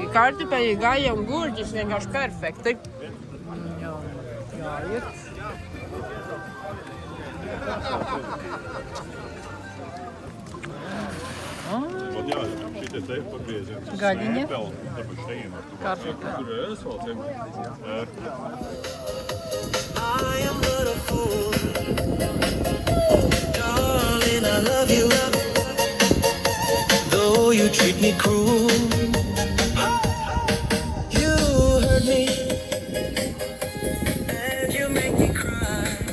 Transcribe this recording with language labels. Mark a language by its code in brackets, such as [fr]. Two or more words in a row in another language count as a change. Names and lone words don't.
[lv] Kartupeļi, gaļa un gurķis vienkārši perfekti. Jā, iet. Jā, šitie te pagriezieni. Gaļiņa. Tāpēc šeit. Kartupeļi. Tur ir asfalts. [en] I am but a fool. Darling, I love you. Though you treat me cruel. You hurt me. And you make me cry.